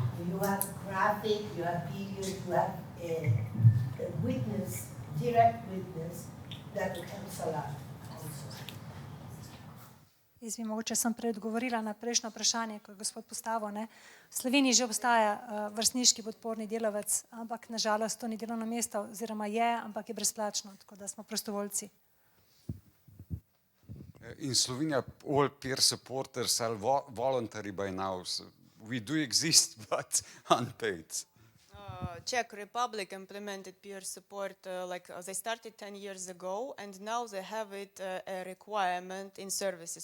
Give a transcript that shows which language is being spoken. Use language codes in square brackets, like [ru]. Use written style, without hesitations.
[en] You have graphic, you have videos, you have a witness, direct witness, that helps a lot. [sl] Jaz bi mogoče sem prej odgovorila na prejšnjo vprašanje, ko je gospod postavil. V Sloveniji že obstaja vrstniški podporni delavec, ampak nažalost to ni delovno mesto, oziroma je, ampak je brezplačno, tako da smo prostovoljci. [en] In Slovenia, all peer supporters are voluntary by now. So we do exist, but unpaid. Czech Republic implemented peer support, they started 10 years ago, and now they have it a requirement in services.